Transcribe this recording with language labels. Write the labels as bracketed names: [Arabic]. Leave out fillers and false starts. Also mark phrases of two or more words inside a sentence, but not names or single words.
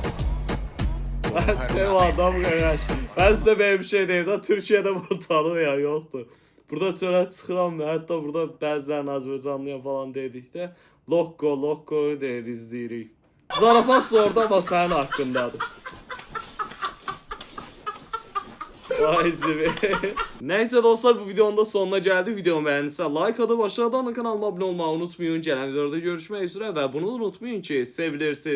[Azerbaijani] Ev adam qardaş. Mən sizə belə bir şey deyim də, Türkiyədə bunu tanımayan yoxdur. Burada çölə çıxıram, hətta burada bəzilərin Azərbaycanlıya falan dedikdə Lokko deyir, izləyirik. Zarafat sordu amma sənin haqqındadır. Vay zibi. [Turkish] Neyse dostlar, bu videonun da sonuna geldi. Videomu beğendiyse like atıp aşağıdan da kanalıma abone olmayı unutmayın. Gelen videoda görüşmek üzere ve bunu da unutmayın ki sevilirsiniz.